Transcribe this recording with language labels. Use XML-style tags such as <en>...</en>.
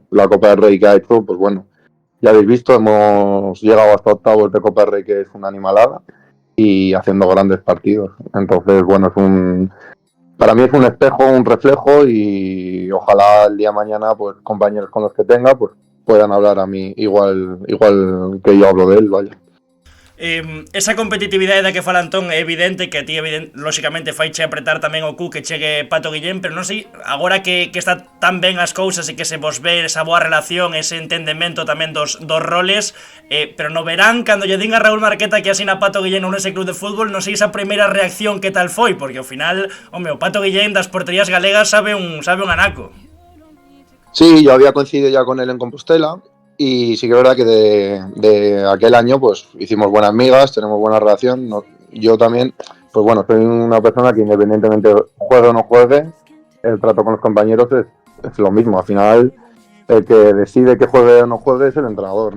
<es>La Copa del Rey que ha hecho, pues bueno, ya habéis visto, hemos llegado hasta octavos de Copa del Rey, que es una animalada, y haciendo grandes partidos. Entonces, bueno, para mí es un espejo, un reflejo, y ojalá el día de mañana pues compañeros con los que tenga pues puedan hablar a mí igual que yo hablo de él, vaya.</es> <gl>Esa competitividade da que fala Antón é evidente, que a ti lóxicamente faiche apretar tamén o cu que chegue Pato Guillén, pero non sei, agora que está tan ben as cousas e que se vos ve esa boa relación, ese entendemento tamén dos roles, pero no verán, cando lle din a Raúl Marqueta que asina Pato Guillén no ese club de fútbol, non sei esa primeira reacción que tal foi, porque ao final, home, o Pato Guillén das porterías galegas sabe un anaco.</gl> <es>Sí, yo había coincidido ya con él en Compostela, y sí que es verdad que de aquel año pues hicimos buenas migas, tenemos buena relación. Yo también, pues bueno, soy una persona que independientemente juegue o no juegue, el trato con los compañeros es lo mismo. Al final, el que decide que juegue o no juegue es el entrenador.</es>